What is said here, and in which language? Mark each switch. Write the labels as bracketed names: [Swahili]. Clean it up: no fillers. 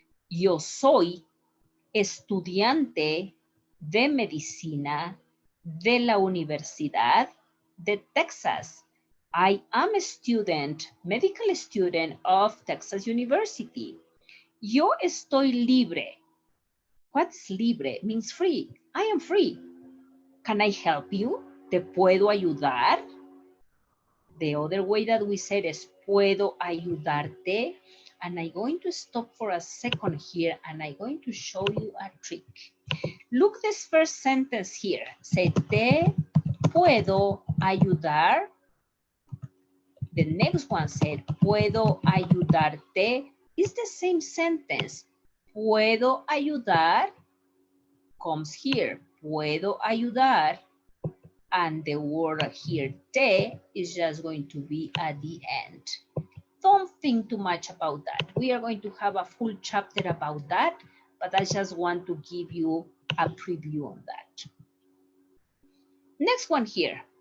[Spanish] Yo soy estudiante de medicina de la Universidad de Texas. [English] I am a student, medical student of Texas University. [Spanish] Yo estoy libre. [English] What's libre? Means free. I am free. Can I help you? [Spanish] ¿Te puedo ayudar? [English] The other way that we said is [Spanish] puedo ayudarte. [English] And I'm going to stop for a second here and I'm going to show you a trick. Look this first sentence here. Say, [Spanish] te puedo ayudar. [English] The next one said, [Spanish] puedo ayudarte. [English] It's the same sentence. [Spanish] Puedo ayudar [English] comes here. Puedo ayudar and the word here, te, is just going to be at the end. Don't think too much about that. We are going to have a full chapter about that, but I just want to give you a preview on that. Next one here.